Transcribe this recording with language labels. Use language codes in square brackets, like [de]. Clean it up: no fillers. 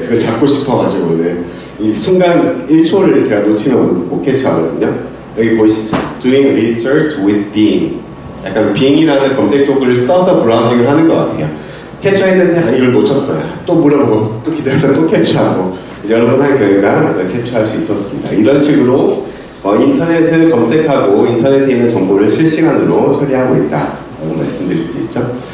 [ko] 그걸 잡고 싶어가지고는 이 순간 1초를 제가 놓치면 못 캡처하거든요. 여기 보이시죠? [en] Doing research with Bing. [ko] 약간 Bing이라는 검색 도구를 써서 브라우징을 하는 것 같아요. 캡처했는데 이걸 놓쳤어요. 또 물어보고 또 기다렸다 또 캡처하고 여러 번 한 결과 캡처할 수 있었습니다. 이런 식으로 인터넷을 검색하고 인터넷에 있는 정보를 실시간으로 처리하고 있다라고 말씀드릴 수 있죠.